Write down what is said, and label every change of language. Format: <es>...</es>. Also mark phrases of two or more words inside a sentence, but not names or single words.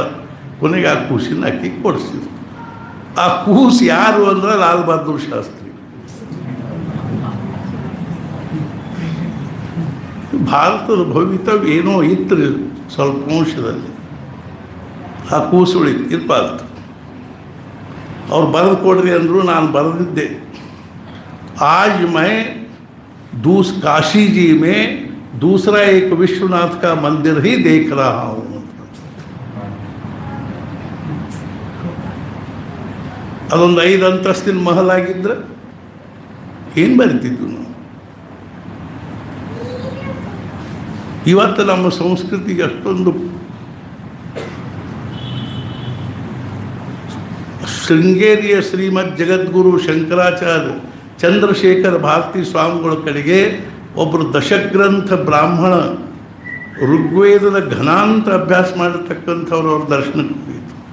<kn>ಕೊನೆಗೆ ಆ ಕೂಸಿನ ಆಕಿ ಕೊಡಿಸಿದ್ರು. ಆ ಕೂಸು ಯಾರು ಅಂದ್ರೆ ಲಾಲ್ ಬಹದ್ದೂರ್ ಶಾಸ್ತ್ರಿ. ಭಾರತದ ಭವಿತವ್ಯ ಏನೋ ಇತ್ತು ಸ್ವಲ್ಪ ಅಂಶದಲ್ಲಿ. ಆ ಕೂಸು ಉಳಿತು ಇರ್ಬಾರ್ದು. ಅವ್ರು ಬರೆದು ಕೊಡ್ರಿ ಅಂದರು. ನಾನು ಬರೆದಿದ್ದೆ,</kn> <hi>आज मैं काशी जी में दूसरा एक विश्वनाथ का मंदिर ही देख रहा हूँ.</hi> <kn>ಅದೊಂದು 5 ಅಂತಸ್ತಿನ ಮಹಲ್ ಆಗಿದ್ರೆ ಏನು ಬರಿತಿದ್ವು ನಾವು. ಇವತ್ತು ನಮ್ಮ ಸಂಸ್ಕೃತಿಗೆ ಅಷ್ಟೊಂದು ಶೃಂಗೇರಿಯ ಶ್ರೀಮದ್ ಜಗದ್ಗುರು ಶಂಕರಾಚಾರ್ಯ ಚಂದ್ರಶೇಖರ ಭಾರತಿ ಸ್ವಾಮಿಗಳ ಕಡೆಗೆ ಒಬ್ಬರು ದಶಗ್ರಂಥ ಬ್ರಾಹ್ಮಣ ಋಗ್ವೇದದ ಘನಾಂತ ಅಭ್ಯಾಸ ಮಾಡಿರ್ತಕ್ಕಂಥವ್ರು ಅವ್ರ ದರ್ಶನಕ್ಕೆ ಹೋಗಿತ್ತು.</kn>